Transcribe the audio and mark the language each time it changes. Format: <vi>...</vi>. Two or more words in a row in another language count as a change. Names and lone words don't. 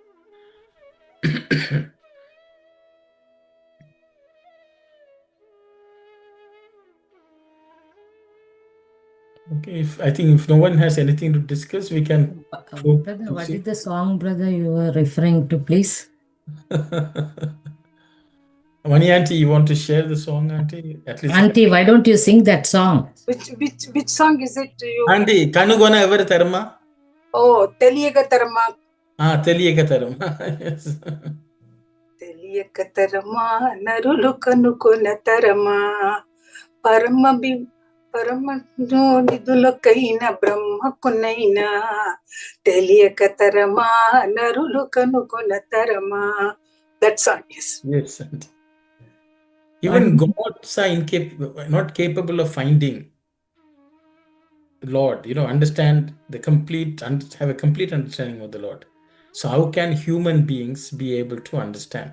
<en>Okay, I think if no one has anything to discuss, we can. Brother, what is the song, brother, you are referring to, please? Mani Auntie, you want to share the song, Auntie? At least. Auntie, why don't you sing that song? Which song is it? Auntie, Kanugona ever Dharma? Oh,</en> <te>తెలియక ధర్మ. తెలియక ధర్మ.</te> <en>Yes.</en> <te>తెలియక ధర్మ, నరులు కనుకొన ధర్మ, పరమనిధులకైన బ్రహ్మకునైన తెలియక తరమా నరులు కనుకొన తరమా.</te> <en>That song is. Yes. Even gods are not capable of finding Lord, understand have a complete understanding of the Lord. So how can human beings be able to understand?</en>